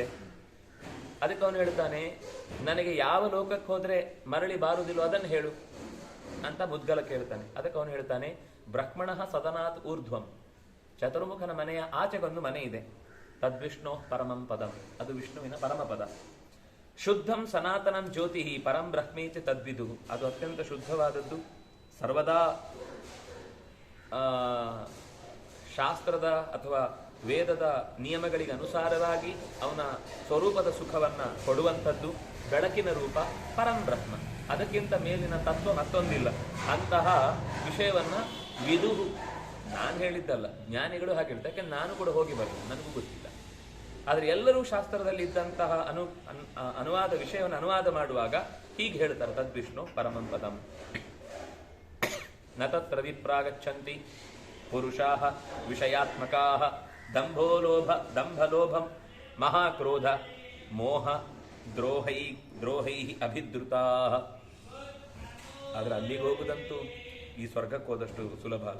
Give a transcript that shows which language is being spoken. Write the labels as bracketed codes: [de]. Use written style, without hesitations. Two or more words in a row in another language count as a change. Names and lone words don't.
[kn] ಅದಕ್ಕೆ ಅವನು ಹೇಳ್ತಾನೆ, ನನಗೆ ಯಾವ ಲೋಕಕ್ಕೆ ಹೋದ್ರೆ ಮರಳಿ ಬಾರುವುದಿಲ್ಲೋ ಅದನ್ನು ಹೇಳು ಅಂತ ಮುದ್ಗಲ ಕೇಳ್ತಾನೆ. ಅದಕ್ಕೆ ಅವನು ಹೇಳ್ತಾನೆ, [sa] ಬ್ರಹ್ಮಣ ಸದನಾತ್ ಊರ್ಧ್ವಂ, [kn] ಚತುರ್ಮುಖನ ಮನೆಯ ಆಚೆಗೊಂದು ಮನೆ ಇದೆ, [sa] ತದ್ವಿಷ್ಣೋ ಪರಮಂ ಪದಂ, [kn] ಅದು ವಿಷ್ಣುವಿನ ಪರಮಪದ. [sa] ಶುದ್ಧಂ ಸನಾತನಂ ಜ್ಯೋತಿ ಪರಂ ಬ್ರಹ್ಮೇಚ ತದ್ವಿದು, [kn] ಅದು ಅತ್ಯಂತ ಶುದ್ಧವಾದದ್ದು, ಸರ್ವದಾ ಶಾಸ್ತ್ರದ ಅಥವಾ ವೇದದ ನಿಯಮಗಳಿಗೆ ಅನುಸಾರವಾಗಿ ಅವನ ಸ್ವರೂಪದ ಸುಖವನ್ನ ಕೊಡುವಂಥದ್ದು, ಬೆಳಕಿನ ರೂಪ ಪರಂ ಬ್ರಹ್ಮ, ಅದಕ್ಕಿಂತ ಮೇಲಿನ ತತ್ವ ಮತ್ತೊಂದಿಲ್ಲ. ಅಂತಹ ವಿಷಯವನ್ನ ವಿದುಹು, ನಾನು ಹೇಳಿದ್ದಲ್ಲ, ಜ್ಞಾನಿಗಳು ಹಾಗೆ ಹೇಳ್ತಾರೆ, ಯಾಕೆಂದ್ರೆ ನಾನು ಕೂಡ ಹೋಗಿ ಬರ್ತೇನೆ, ನನಗೂ ಗೊತ್ತಿಲ್ಲ. ಆದರೆ ಎಲ್ಲರೂ ಶಾಸ್ತ್ರದಲ್ಲಿ ಇದ್ದಂತಹ ಅನುವಾದ ವಿಷಯವನ್ನು ಅನುವಾದ ಮಾಡುವಾಗ ಹೀಗೆ ಹೇಳ್ತಾರೆ, [sa] ತದ್ವಿಷ್ಣು ಪರಮಂ ಪದಂ. ನ ತತ್ರ ವಿಪ್ರಾಗಚ್ಚಂತಿ ಪುರುಷಾಃ ವಿಷಯಾತ್ಮಕಾಃ ದಂಭಲೋಭಂ ಮಹಾಕ್ರೋಧ ಮೋಹ ದ್ರೋಹೈ ಅಭಿದ್ರುತಾಃ. [kn] ಆದರೆ ಅಲ್ಲಿಗೆ ಹೋಗುದಂತೂ ಈ ಸ್ವರ್ಗಕ್ಕೆ ಹೋದಷ್ಟು ಸುಲಭ ಅಲ್ಲ.